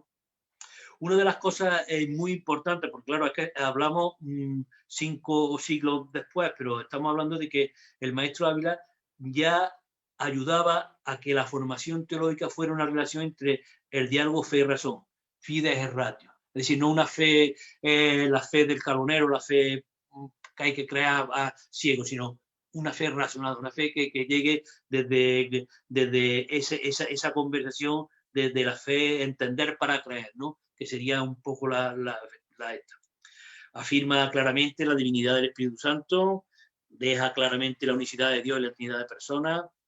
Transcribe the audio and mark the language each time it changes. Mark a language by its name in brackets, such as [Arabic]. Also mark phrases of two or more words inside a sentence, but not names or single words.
[Spanish] Una de las cosas muy importantes, porque claro, es que hablamos 5 siglos después, pero estamos hablando de que el maestro Ávila ya ayudaba a que la formación teológica fuera una relación entre el diálogo fe y razón, [Latin] fides et ratio. [Spanish] Es decir, no una fe, la fe del carbonero, la fe que hay que crear a ciego, sino una fe razonada, una fe que llegue desde esa conversación, desde la fe, entender para creer, ¿no? Que sería un poco la esta. Afirma claramente la divinidad del Espíritu Santo, deja claramente la unicidad de Dios y la Trinidad de personas.